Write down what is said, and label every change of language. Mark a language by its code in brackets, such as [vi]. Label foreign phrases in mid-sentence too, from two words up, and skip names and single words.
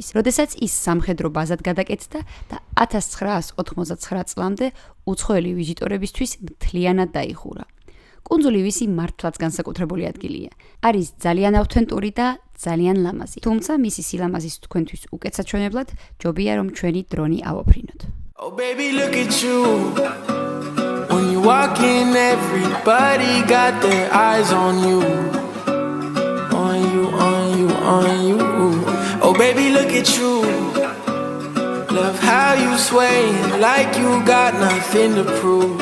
[ka] როდესაც ის სამხედრო ბაზად გადაკეთდა და 1989 წლამდე უცხოელი ვიზიტორებისთვის მთლიანად დაიხურა. კუნძული ვისი მართლაც განსაკუთრებული ადგილია. არის ძალიან ავთენტური და ძალიან ლამაზი. თუმცა მისი სილამაზის თქვენთვის უკეთსაჩვენებლად ჯობია რომ ჩვენი დრონი ავაფრინოთ. [en] Oh baby look at you. When you walk in everybody got their eyes on you. On you, on you, on you. Oh baby look at you. Love how you sway like you got nothing to prove.